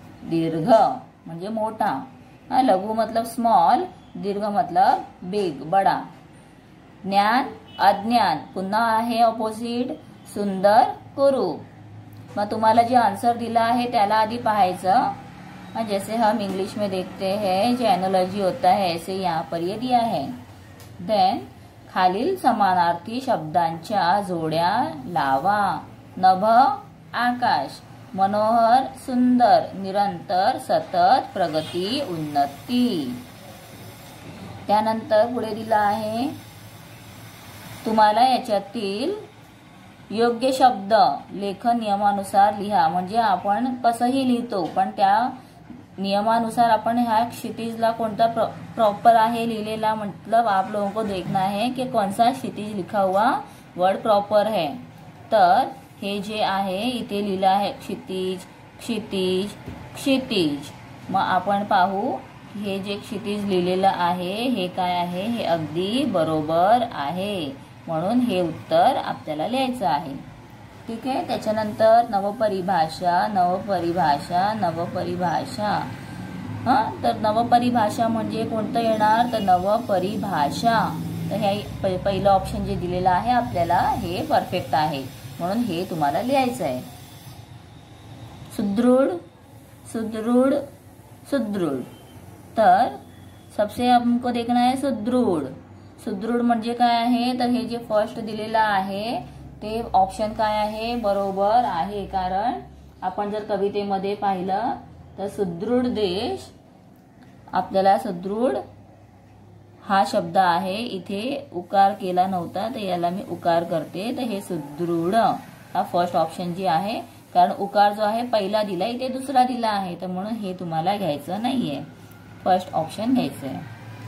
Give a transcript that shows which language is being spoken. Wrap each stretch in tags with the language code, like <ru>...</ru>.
<mr>दीर्घ म्हणजे मोठा,</mr> <hi>लघु मतलब स्मॉल, दीर्घ मतलब बिग, बडा.</hi> <mr>ज्ञान, अज्ञान पुन्हा आहे ऑपोजिट. सुंदर, कुरूप. मग तुम्हाला जे आन्सर दिला आहे त्याला आधी पाहायचं.</mr> <hi>जैसे हम इंग्लिश में देखते हैं जो एनोलॉजी होता है, ऐसे यहाँ पर ये दिया है।</hi> <mr>देन खालील समानार्थी शब्दांच्या जोड्या लावा। नभ, आकाश, मनोहर, सुंदर, निरंतर, सतत, प्रगती, उन्नती। त्यानंतर पुढे दिला आहे, तुम्हाला याच्यातील योग्य शब्द लेखन नियमानुसार लिहा। म्हणजे आपण कसंही लिहितो, पण त्या नियमानुसार अपन ह्या क्षितिजला कोणता प्रॉपर आहे लिहिलेला,</mr> <hi>मतलब आप लोगों को देखना है कि कौन सा क्षितिज लिखा हुआ वर्ड प्रॉपर है।</hi> <mr>तर हे जे आहे इथे लिहिलं आहे क्षितिज, क्षितिज, क्षितिज। मग आपण पाहू हे जे क्षितिज लिहिलेलं आहे हे काय आहे, हे अगदी बरोबर आहे, म्हणून हे उत्तर आपल्याला लिहायचं आहे। ठीक आहे। त्याच्यानंतर नवपरिभाषा, नवपरिभाषा, नवपरिभाषा। तर नवपरिभाषा म्हणजे कोणतं येणार, तर नवपरिभाषा। तर हे पहिलं ऑप्शन जे दिलेलं आहे आपल्याला हे परफेक्ट आहे, म्हणून हे तुम्हाला लिहायचं आहे। सुदृढ, सुदृढ, सुदृढ।</mr> <hi>तर सबसे हमको देखना है सुदृढ।</hi> <mr>सुदृढ म्हणजे काय आहे, तर हे जे फर्स्ट दिलेलं आहे ते ऑप्शन काय आहे, बरोबर आहे। कारण आपण जर कवितेमध्ये पाहिलं तर सुदृढ देश, आपल्याला सुदृढ हा शब्द आहे, इथे उकार केला नव्हता तर याला मी उकार करते, तर हे सुदृढ हा फर्स्ट ऑप्शन जे आहे, कारण उकार जो आहे पहिला दिला इथे दुसरा दिला आहे, तर म्हणून हे तुम्हाला घ्यायचं नाहीये, फर्स्ट ऑप्शन घ्यायचं आहे।</mr>